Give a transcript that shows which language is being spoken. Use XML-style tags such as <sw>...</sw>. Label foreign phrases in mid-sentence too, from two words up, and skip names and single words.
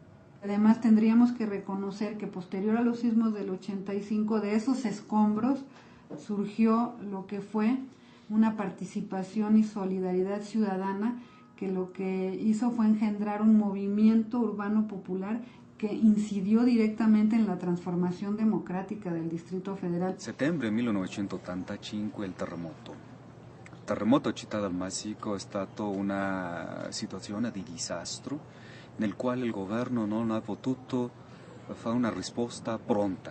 <es>Además tendríamos que reconocer que posterior a los sismos del 85, de esos escombros surgió lo que fue una participación y solidaridad ciudadana que lo que hizo fue engendrar un movimiento urbano popular</es> <it>che incidió direttamente nella trasformazione democratica del Distrito Federal. Settembre 1985 il terremoto. Il terremoto a Città del Messico è stato una situazione di disastro nel quale il governo non ha potuto fare una risposta pronta.</it>